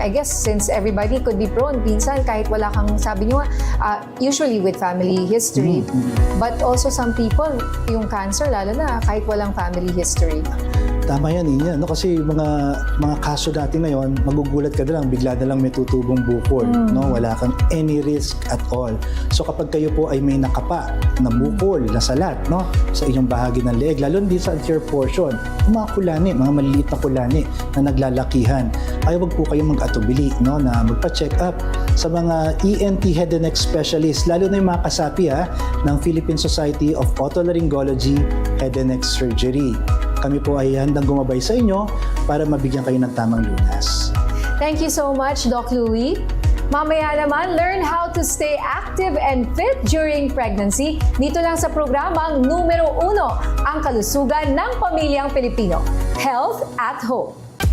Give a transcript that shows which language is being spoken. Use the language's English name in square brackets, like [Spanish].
[English] I guess since everybody could be prone, [Filipino] minsan kahit wala kang, sabi nyo, [English] usually with family history, but also some people, [Filipino] yung cancer, lalo na kahit walang [English] family history. [Filipino] Tama yan, Inya. No? Kasi mga kaso natin ngayon, magugulat ka na lang, bigla na lang may tutubong bukol. No? Wala kang [English] any risk at all. [Filipino] So kapag kayo po ay may nakapa na bukol, na salat, no? Sa inyong bahagi ng leeg, lalo din sa anterior portion, mga kulani, mga maliliit na kulani na naglalakihan, ay wag po kayong mag-atubili, no? Na magpa-check up sa mga ENT head and neck specialist, lalo na yung mga kasapi ng Philippine Society of Otolaryngology Head and Neck Surgery. kami po ay handang gumabay sa inyo para mabigyan kayo ng tamang lunas. [English] Thank you so much, Doc Louie. [Filipino] Mamaya naman, [English] learn how to stay active and fit during pregnancy. [Filipino] Dito lang sa programang numero 1, ang kalusugan ng pamilyang Pilipino. Health at Home.